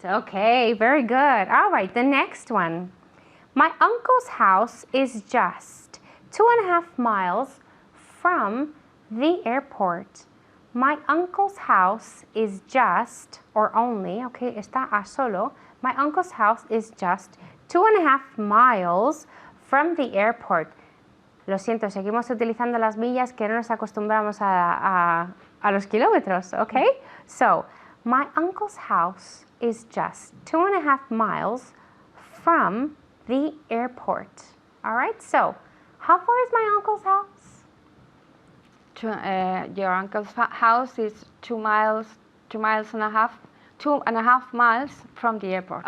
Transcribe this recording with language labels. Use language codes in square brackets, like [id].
[en] Okay, very good. All right, the next one. My uncle's house is just 2.5 miles from the airport. My uncle's house is just, or only, okay, [es] está a solo. [en] My uncle's house is just 2.5 miles from the airport. [es] Lo siento, seguimos utilizando las millas que no nos acostumbramos a los kilómetros, okay? [en] So, my uncle's house is just 2.5 miles from the airport. All right, so how far is my uncle's house? Your uncle's house is 2.5 miles from the airport.